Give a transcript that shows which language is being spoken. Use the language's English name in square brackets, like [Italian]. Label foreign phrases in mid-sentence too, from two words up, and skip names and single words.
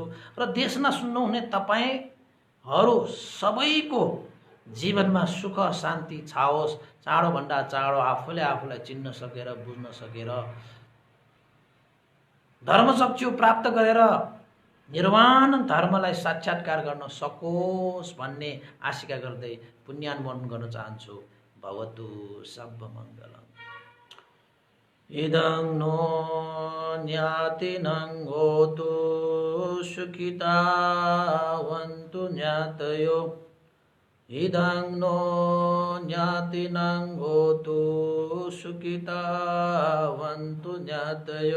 [Nepali] र देशमा सुन्नुहुने तपाईँहरू सबैको जीवनमा सुख शान्ति छाओस्, चाँडोभन्दा चाँडो आफूलाई चिन्न सकेर, बुझ्न सकेर, धर्मचक्षु प्राप्त गरेर निर्वाण धर्मलाई साक्षात्कार गर्न सकोस् भन्ने आशिका गर्दै पुण्यानुमोदन गर्न चाहन्छु। [Sanskrit] भवतु सर्वमङ्गलम्। [Pali] इदं नो ज्ञातिनं होतु सुखितावन्तु ज्ञातयो। इदं नो ज्ञातिनं होतु सुखितावन्तु ज्ञातयो।